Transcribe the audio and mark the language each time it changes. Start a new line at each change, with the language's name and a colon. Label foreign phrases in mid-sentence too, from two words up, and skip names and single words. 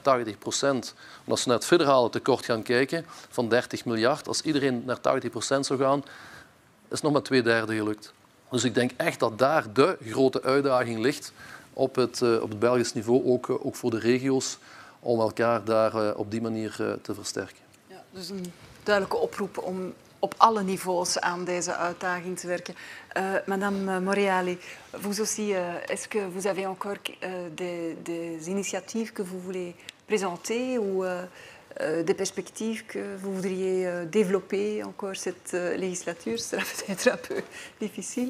Dutch: Want als we naar het federale tekort gaan kijken van 30 miljard, als iedereen naar 80% zou gaan, is nog maar 2/3 gelukt. Dus ik denk echt dat daar de grote uitdaging ligt op het Belgisch niveau, ook voor de regio's, om elkaar daar op die manier te versterken. Ja, dus een duidelijke oproep om op alle niveaus aan deze uitdaging te werken.
French: Madame Moriali, vous aussi, est-ce que vous avez encore des initiatives que vous voulez présenter ou des perspectives que vous voudriez développer encore cette législature? Ce sera peut-être un peu difficile.